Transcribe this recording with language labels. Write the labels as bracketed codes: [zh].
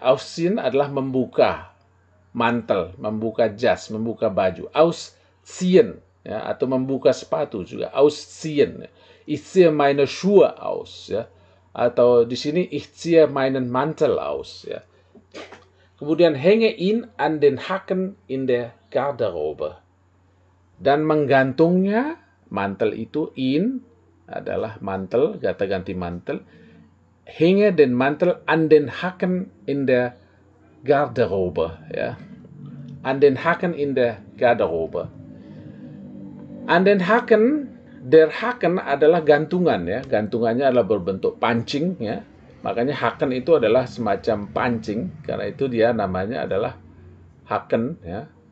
[id] Ausziehen adalah membuka mantel, membuka jas, membuka baju. Ausziehen ya, atau membuka sepatu juga. Ausziehen. [de] ich ziehe meine Schuhe aus, ya. [id] Atau di sini [de] ich ziehe meinen Mantel aus, ya. [id] Kemudian [de] hänge ihn an den Haken in der Garderobe. [id] Dan menggantungnya, mantel itu in adalah mantel, kata ganti mantel. [de] Hänge den Mantel an den Haken in der Garderobe, ya. An den Haken in der Garderobe. An den Haken, der Haken [id] adalah gantungan, ya. Gantungannya adalah berbentuk pancing, ya. Makanya Haken itu adalah semacam pancing, karena itu dia namanya adalah Haken, ya.